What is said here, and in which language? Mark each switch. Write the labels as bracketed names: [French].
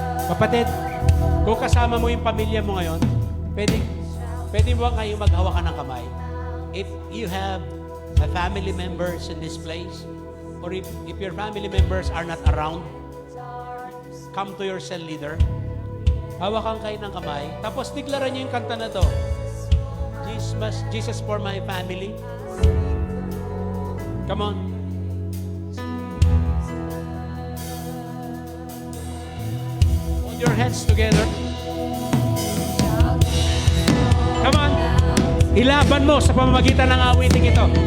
[Filipino] Kapatid, kung kasama mo yung pamilya mo ngayon, pwede mo ba kayong maghawakan ng kamay? [English] If you have a family members in this place, or if your family members are not around, come to your cell leader. [Filipino] Hawakan kayo ng kamay. Tapos deklaran niyo yung kanta na to. [English] Jesus for my family. Come on. Hold your hands together. Come on. [Filipino] Ilaban mo sa pamamagitan ng awiting ito.